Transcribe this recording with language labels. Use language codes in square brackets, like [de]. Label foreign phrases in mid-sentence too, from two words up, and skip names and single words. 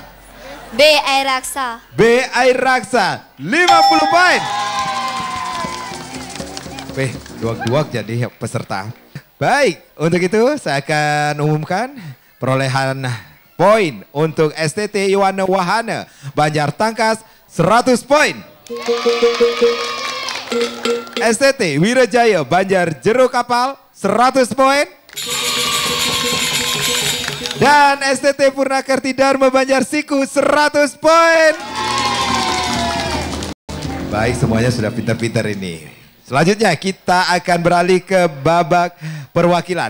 [id] B. Air raksa. B. air raksa 50 poin. Duak-duak jadi peserta. Baik, untuk itu saya akan umumkan perolehan poin untuk STT Iwana Wahana Banjar Tangkas 100 poin. STT Wirajaya Banjar Jero Kapal 100 poin. Dan STT Purnakerti Dharma Banjar Siku 100 poin. Baik, semuanya sudah pintar-pintar ini. Selanjutnya kita akan beralih ke babak perwakilan.